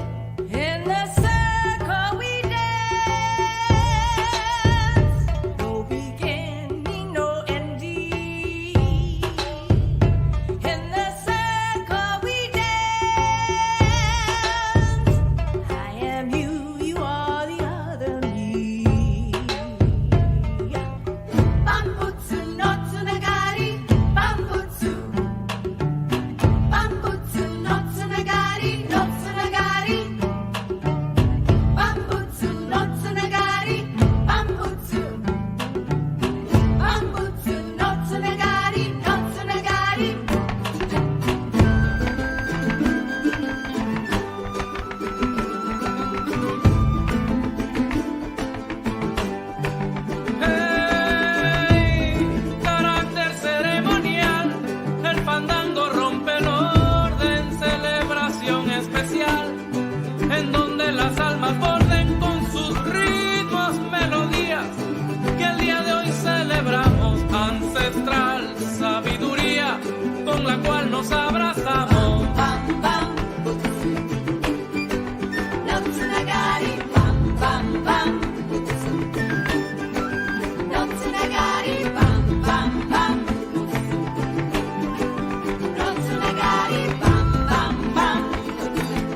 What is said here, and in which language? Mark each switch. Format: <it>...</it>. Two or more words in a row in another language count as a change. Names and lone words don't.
<en>In the circle we dance, no beginning, no ending. In the circle we dance, I am you, you are the other me.</en> <ja>万物の繋がり、万物. 万物の繋がり、の繋がり. 万物の繋がり、万物. 万物の繋がり、の繋がり.</ja> <es>Carácter ceremonial, el fandango rompe el orden, celebración especial, en donde las almas borden con sus ritmos, melodías, que el día de hoy celebramos, ancestral sabiduría, con la cual nos abrazamos. Bam bam butsu.</es> <ja>の繋がり、バンバンバン物. の繋がり、バンバンバン物. の繋がり、バンバンバン物.</ja>